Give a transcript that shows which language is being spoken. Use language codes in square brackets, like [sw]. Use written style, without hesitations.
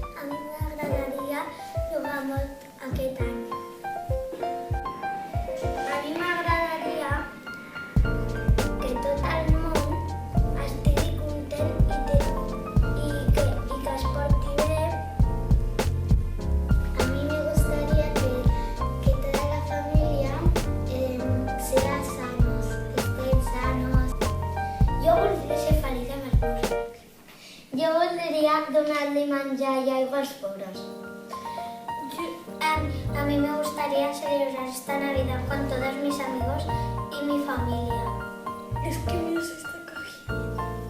[ca] A mi m'agradaria jugar molt aquest any. A mi m'agradaria que tot el món estigui content i que es porti bé. [es] A mí me gustaría que toda la familia sea sanos, estén sanos. [ca] Jo voldria ser feliç amb els meus amics. Jo voldria donar-li menjar i aigua als pobres. [es] A mí me gustaría celebrar esta Navidad con todos mis amigos y mi familia. Es que me los está cogiendo.